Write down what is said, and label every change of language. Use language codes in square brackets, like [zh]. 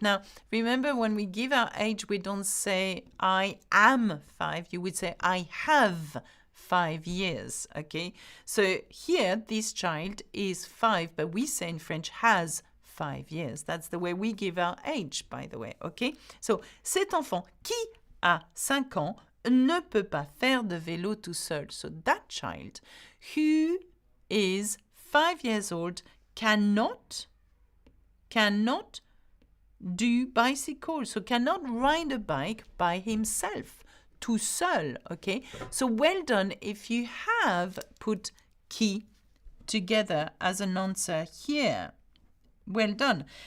[en] Now, remember when we give our age, we don't say I am 5. You would say I have 5 years. Okay, so here this child is 5, but we say in French has 5 years. That's the way we give our age, by the way. [fr] Okay, so cet enfant qui a 5 ans ne peut pas faire de vélo tout seul. [en] So that child who is 5 years old cannot do bicycle, so cannot ride a bike by himself, tout seul, okay? So well done if you have put qui together as an answer here. Well done.